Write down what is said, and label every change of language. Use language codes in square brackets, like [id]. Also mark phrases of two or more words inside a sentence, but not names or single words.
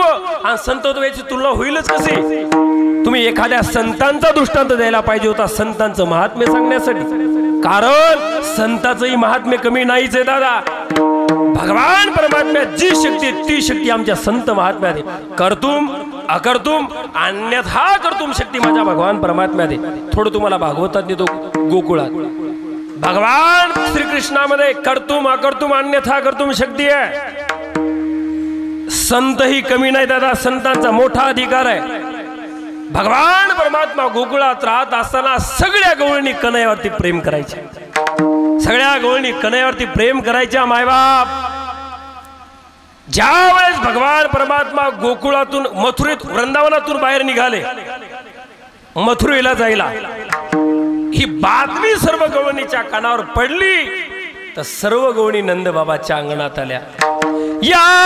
[mr] आणि संतत्व याची तुलना होईलच कशी तुम्ही एखाद्या संतांचा दृष्टांत द्यायला पाहिजे होता संतांचं महात्म्य सांगण्यासाठी कारण संताचंही महात्म्य कमी नाहीच आहे दादा भगवान परमात्म्यात जी शक्ती ती शक्ती आमच्या संत महात्म्यात आहे [sa] कर्तुम अकर्तुम अन्यथा कर्तुम [mr] शक्ती माझ्या भगवान परमात्म्यात आहे थोडं तुम्हाला भागवतात देतो गोकुळात भगवान श्रीकृष्णामध्ये [sa] कर्तुम अकर्तुम अन्यथा कर्तुम [mr] शक्ती आहे संत ही कमी नाही दादा संतांचा मोठा अधिकार आहे भगवान परमात्मा गोकुळात राहत असताना सगळ्या गवळणी कन्हैयावरती प्रेम करायचे सगळ्या गवळणी कन्हैयावरती प्रेम करायच्या मायबाप ज्या वेळेस भगवान परमात्मा गोकुळातून मथुरेत वृंदावनातून बाहेर निघाले मथुरेला जायला ही बातमी सर्व गवळणीच्या कानावर पडली तर सर्व गवळणी नंदबाबाच्या अंगणात आल्या या